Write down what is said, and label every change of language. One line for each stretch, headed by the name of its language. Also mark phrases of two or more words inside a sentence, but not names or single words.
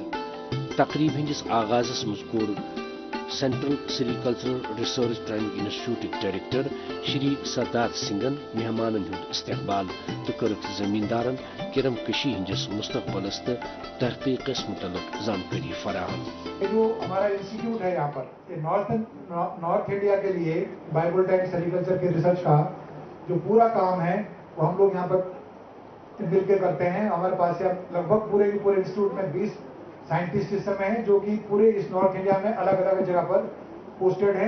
Kashmiri: تقریب ہندس آغازس مز کور سینٹرل سیریکلچرل ریسرچ ٹریننگ انسٹیٹیوٹ ڈائریکٹر شری سردار سنگھن مہمان ہند استقبال تو کرک زمیندارن کرم کشی ہندس مستقبلس تو تحقیقس متعلق جانکاری فراہم.
Urdu: جو ہمارا انسٹیٹیوٹ ہے یہاں پر نارتھ انڈیا کے لیے بائبل ٹائم سیریکلچر کے ریسرچ کا جو پورا کام ہے وہ ہم لوگ یہاں پر مل کے کرتے ہیں. ہمارے پاس لگ بھگ پورے انسٹیٹیوٹ میں 20 سائنٹسٹ اس سمے ہیں جو کہ پورے اس نارتھ انڈیا میں الگ الگ جگہ پر پوسٹڈ ہیں.